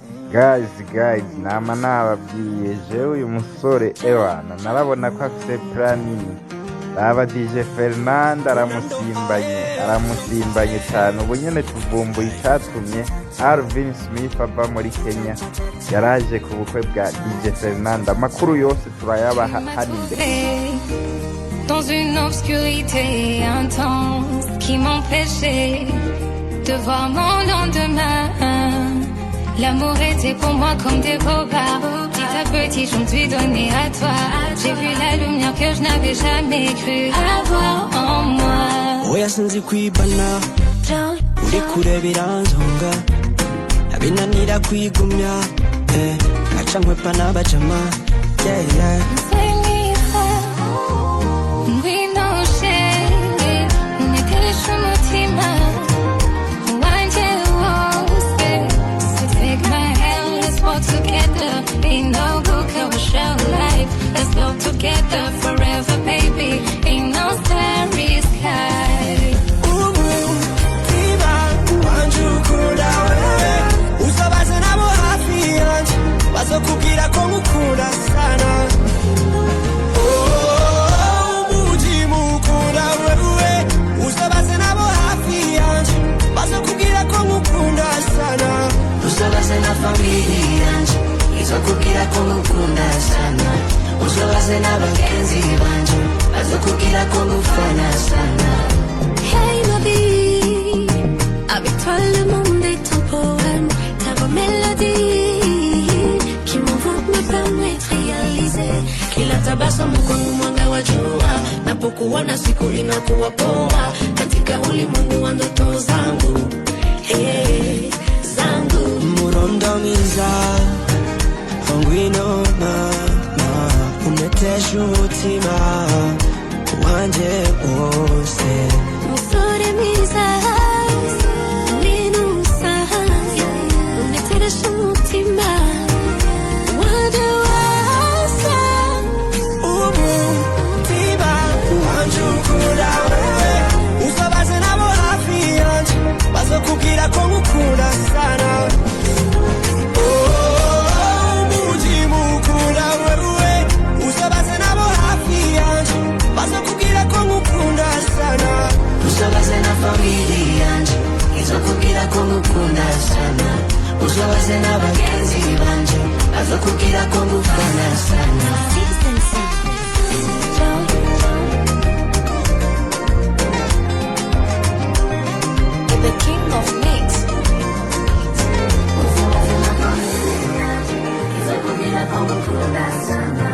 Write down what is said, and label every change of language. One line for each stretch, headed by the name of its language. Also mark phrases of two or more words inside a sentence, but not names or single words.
Rundi: Guys, nama nababwiye jewe uyu musore ewana narabona ko afise plan nini. Raba DJ Fernando aramusimbanye cyane. Ubu nyene tuvumbuye icatumye Alvin Smith ava muri Kenya yaraje ku bukwe bwa DJ Fernando. Amakuru yose turayabaha hano imbere.
French: Dans une obscurité intense qui m'empêchait de voir mon lendemain. L'amour était pour moi comme des repas. Petit à petit, je me suis donné à toi. J'ai vu la lumière que je n'avais jamais cru avoir en moi.
Rundi: Oya sinzi kwibana uri kure biranzonga abinanira kwigumya aca nkwepa n'abajama yeah.
English: Let's go together forever, baby. Ain't no starry sky.
Rundi: Tiba wanjukunda wewe usabaze nabo hafi yanje bazokubwira ko ngukunda sana. Umutima ukunda wewe usabaze nabo hafi yanje bazokubwira ko ngukunda sana. Usabaze na familia yanje izokubwira ko ngukunda sana. Usabaze n'abagenzi banje bazokubwira ko ngufana sana.
French: Hey ma vie, avec toi le monde est un poème. Ta voix mélodie qui m'envoie me permettre réaliser
Swahili: kila tabasamu kwangu mwanga wa jua. Napokuona siku inakuwa poa katika ulimwengu wa ndoto zangu, hey, zangu.
Rundi: Murondomiza ngwino unetesha umutima wanje wose. Musore mwiza minusa unetesha umutima wanje wose. Umutima wanje ukunda wewe usabaze nabo hafi yanje bazokubwira ko ngukunda sana. Usabaze na familia yanje izokubwira ko ngukunda sana. Usabaze n'abagenzi banje bazokubwira ko ngufana sana.
English: The king of mix.
Rundi: Usabaze na familia yanje izokubwira ko ngukunda sana.